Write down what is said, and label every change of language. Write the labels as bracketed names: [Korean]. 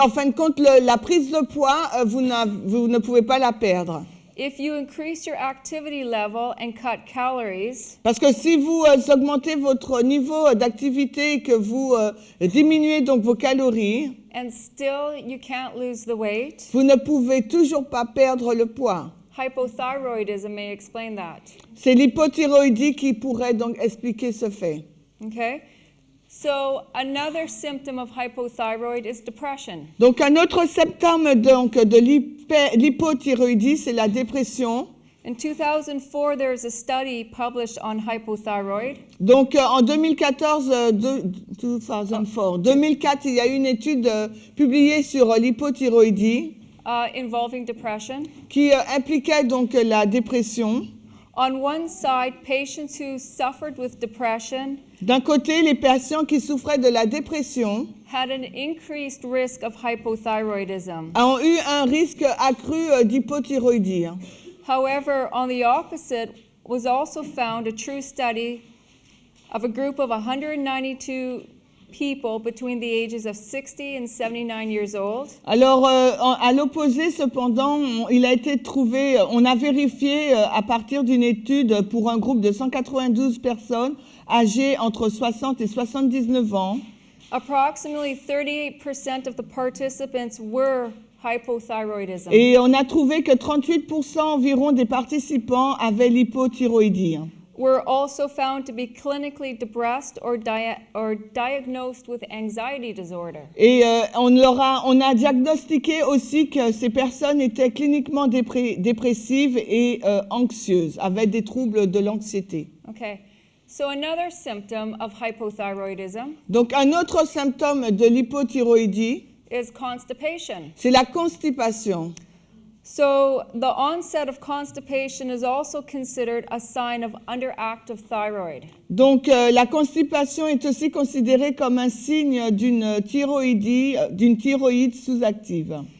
[French] Donc en fin de compte, la prise de poids, vous ne pouvez pas la perdre. [English] If you increase your activity level and cut calories, [French] Parce que si vous augmentez votre niveau d'activité et que vous diminuez donc vos calories, [English] and still you can't lose the weight, [French] vous ne pouvez toujours pas perdre le poids. [English] hypothyroidism may explain that. [French] C'est l'hypothyroïdie qui pourrait donc expliquer ce fait. [English] Okay? So another symptom of hypothyroid is depression. [French] Donc un autre symptôme donc, de l'hypothyroïdie, c'est la dépression. [English] In 2004, there was a study published on hypothyroid. [French] Donc en 2004, il y a eu une étude publiée sur l'hypothyroïdie [English] Involving depression. [French] qui impliquait donc la dépression. [English] On one side, patients who suffered with depression [French] D'un côté, les patients qui souffraient de la dépression [English] had an increased risk of hypothyroidism. [French] ont eu un risque accru d'hypothyroïdie. [English] However, on the opposite was also found a true study of a group of 192 people between the ages of 60 and 79 years old. [French] Alors, à l'opposé, cependant, il a été trouvé, on a vérifié à partir d'une étude pour un groupe de 192 personnes âgées entre 60 et 79 ans. [English] Approximately 38% of the participants were hypothyroidism. [French] Et on a trouvé que 38% environ des participants avaient l'hypothyroïdie. [English] Were also found to be clinically depressed or diagnosed with anxiety disorder. [French] Et on a diagnostiqué aussi que ces personnes étaient cliniquement dépressives et anxieuses, avaient des troubles de l'anxiété. [English] Okay. So another symptom of hypothyroidism [French] Donc un autre symptôme de l'hypothyroïdie, [English] is constipation. [French] c'est la constipation. [English] So the onset of constipation is also considered a sign of underactive thyroid. [French] Donc la constipation est aussi considérée comme un signe d'une thyroïde sous-active.